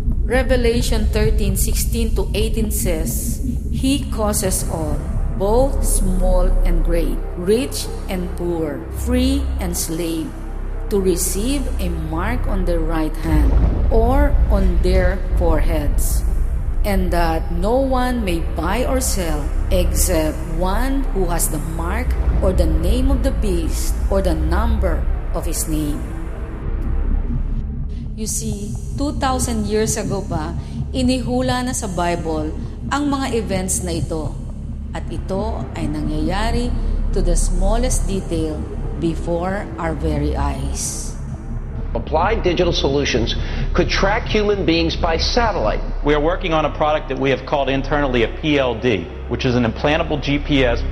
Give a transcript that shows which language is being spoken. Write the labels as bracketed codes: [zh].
[en] Revelation 13:16-18 says, He causes all, both small and great, rich and poor, free and slave, to receive a mark on their right hand or on their foreheads. and that no one may buy or sell except one who has the mark or the name of the beast or the number of his name. You see, 2,000 years ago [tl] pa, inihula na sa Bible ang mga events na ito. At ito ay nangyayari [en] to the smallest detail before our very eyes. Applied Digital Solutions could track human beings by satellite. We are working on a product that we have called internally a PLD, which is an implantable GPS.